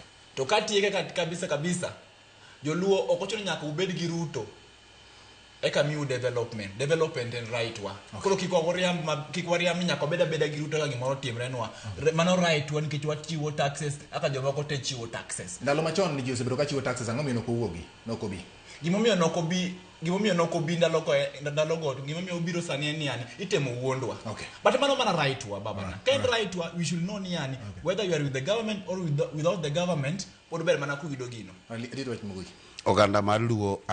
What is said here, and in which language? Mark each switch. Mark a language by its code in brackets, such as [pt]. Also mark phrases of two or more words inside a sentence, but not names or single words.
[luo] To katieke kabisa joluo ok ochuno nyaka ubed gi Ruto eka miu development en right wa koro kik wariam nyaka beda gi Ruto ka gimoro timrenwa mano right wa nikech wachiwo taxes aka jomoko te chiwo taxes. Ndalo machon ni ji osebedo ka chiwo taxes, ang'o miyo nokowuogi nokobi gimomiyo nokobi ndalogo gimomiyo obiro sani en yani itemo wuondwa. But mano mana right wa babana kind right wa [en] we should know [luo] ni yani [en] whether you are with the government or without the government [luo] pod ber mana kuido gino. Oganda mar Luo